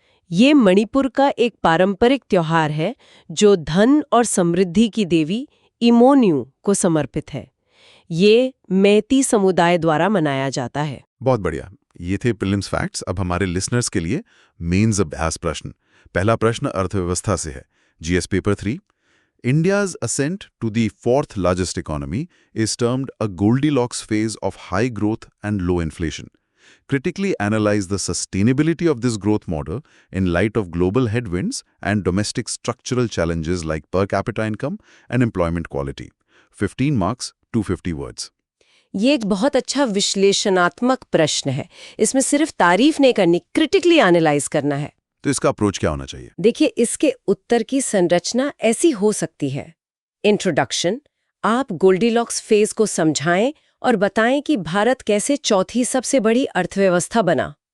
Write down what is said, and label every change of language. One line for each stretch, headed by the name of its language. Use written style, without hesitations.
Hindi: ये मणिपुर का एक पारंपरिक त्योहार है जो धन और समृद्धि की देवी इमोन्यू को समर्पित है। ये मैती समुदाय द्वारा मनाया जाता है। बहुत बढ़िया। ये थे प्रीलिम्स फैक्ट्स। अब हमारे लिसनर्स के लिए मेंस अभ्यास प्रश्न। पहला प्रश्न अर्थव्यवस्था से है। GS paper 3।
English: India's ascent to the fourth largest economy is termed a Goldilocks phase of high growth and low inflation. Critically analyze the sustainability of this growth model in light of global headwinds and domestic structural challenges like per capita income and employment quality. 15 marks, 250 words.
Hindi: ये एक बहुत अच्छा विश्लेषणात्मक प्रश्न है। इसमें सिर्फ तारीफ नहीं करनी, क्रिटिकली एनालाइज करना है। तो इसका अप्रोच क्या होना चाहिए? देखिए, इसके उत्तर की संरचना ऐसी हो सकती है। इंट्रोडक्शन। आप गोल्डीलॉक्स फेज को समझाएं और बताएं कि भारत कैसे चौथी सबसे बड़ी अर्थव्यवस्था बना।